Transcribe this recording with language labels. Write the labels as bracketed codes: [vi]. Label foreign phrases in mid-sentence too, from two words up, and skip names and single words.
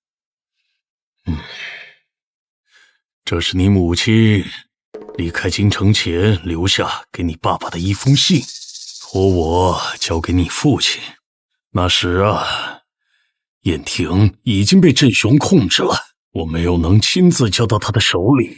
[zh] 這是你母親離開京城前留下給你爸爸的一封信，託我交給你父親。那時啊，燕婷已經被振雄控制了，我沒有能親自交到他的手裡。